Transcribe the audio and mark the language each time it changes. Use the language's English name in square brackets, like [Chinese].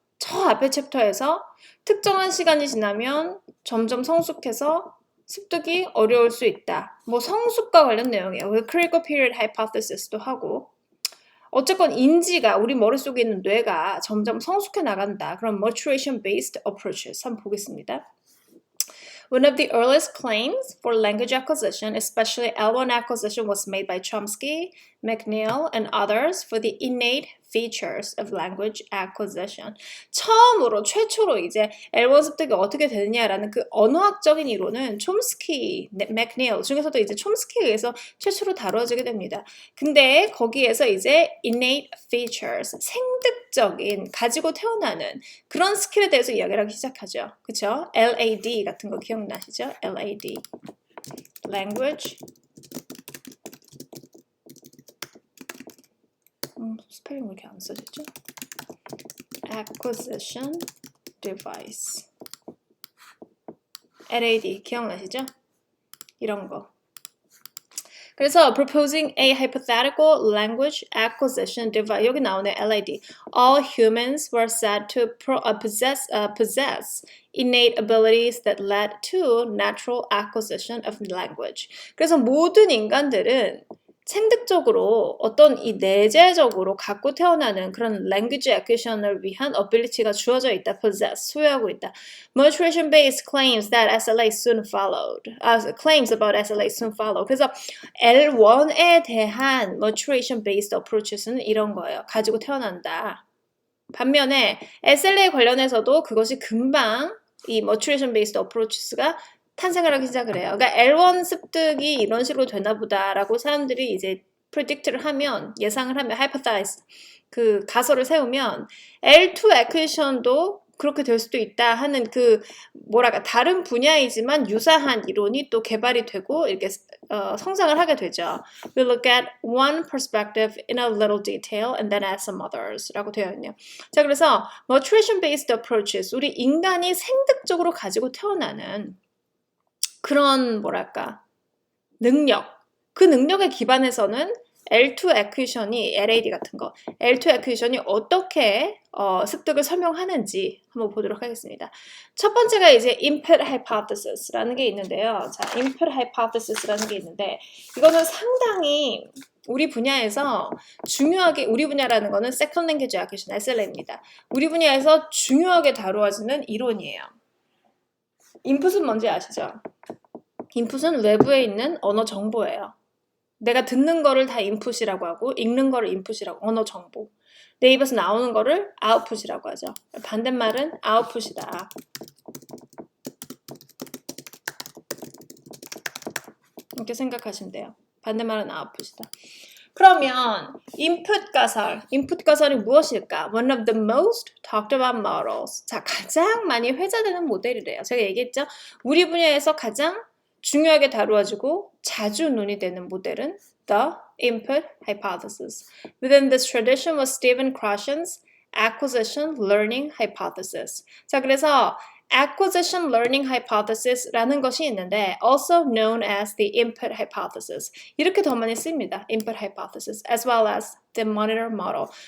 [Korean] 저 앞에 챕터에서 특정한 시간이 지나면 점점 성숙해서 습득이 어려울 수 있다. 뭐 성숙과 관련 내용이에요. critical period hypothesis도 하고 어쨌건 인지가 우리 머릿속에 있는 뇌가 점점 성숙해 나간다. 그럼 maturation based approaches 한번 보겠습니다. [English] One of the earliest claims for language acquisition, especially L1 acquisition, was made by Chomsky, McNeill, and others for the innate features of language acquisition. [Korean] 처음으로 최초로 이제 L1 습득이 어떻게 되느냐라는 그 언어학적인 이론은 촘스키, 맥니얼 중에서도 이제 촘스키에 의해서 최초로 다뤄지게 됩니다. 근데 거기에서 이제 innate features, 생득적인 가지고 태어나는 그런 스킬에 대해서 이야기를 하기 시작하죠. 그쵸? LAD 같은 거 기억나시죠? [English] LAD. Language. [Korean] 스펠링 왜 이렇게 안 써졌죠? [English] Acquisition Device. [Korean] LAD 기억나시죠? 이런 거. [English] 그래서 proposing a hypothetical language acquisition device [Korean] 여기 나오네 [English] LAD. All humans were said to possess innate abilities that led to natural acquisition of language. [Korean] 그래서 모든 인간들은 생득적으로 어떤 이 내재적으로 갖고 태어나는 그런 language acquisition을 위한 ability가 주어져 있다. possess, 소유하고 있다. [English] Maturation-based claims that SLA soon followed. claims about SLA soon followed. [Korean] 그래서 L1에 대한 maturation-based approaches는 이런 거예요. 가지고 태어난다. 반면에 SLA 관련해서도 그것이 금방 이 maturation-based approaches가 탄생을 하기 시작을 해요. 그러니까 L1 습득이 이런 식으로 되나 보다라고 사람들이 이제 predict를 하면, 예상을 하면, hypothesize, 그 가설을 세우면 L2 acquisition도 그렇게 될 수도 있다 하는 그 뭐랄까 다른 분야이지만 유사한 이론이 또 개발이 되고 이렇게 성장을 하게 되죠. [English] We look at one perspective in a little detail and then add some others [Korean] 라고 되어 있네요. 자, 그래서 maturation-based approaches, 우리 인간이 생득적으로 가지고 태어나는 그런 뭐랄까 능력, 그 능력에 기반해서는 L2 acquisition이 LAD 같은 거, L2 acquisition이 어떻게 습득을 설명하는지 한번 보도록 하겠습니다. 첫 번째가 이제 input hypothesis라는 게 있는데요. 자, input hypothesis라는 게 있는데 이거는 상당히 우리 분야에서 중요하게, 우리 분야라는 거는 second language acquisition, SLA입니다. 우리 분야에서 중요하게 다루어지는 이론이에요. 인풋은 뭔지 아시죠? 인풋은 외부에 있는 언어 정보예요. 내가 듣는 거를 다 인풋이라고 하고 읽는 거를 인풋이라고, 언어 정보. 내 입에서 나오는 거를 아웃풋이라고 하죠. 반대말은 아웃풋이다. 이렇게 생각하시면 돼요. 반대말은 output이다. 그러면 input 가설이 무엇일까? [English] One of the most talked about models. [Korean] 자, 가장 많이 회자되는 모델이래요. 제가 얘기했죠? 우리 분야에서 가장 중요하게 다루어지고 자주 논의되는 모델은 the input hypothesis. [English] Within this tradition was Stephen Krashen's acquisition learning hypothesis. 자, 그래서 acquisition learning hypothesis라는 [Korean] 것이 있는데 [English] also known as the input hypothesis. [Korean] 이렇게 더 많이 씁니다. [English] input hypothesis as well as the monitor model.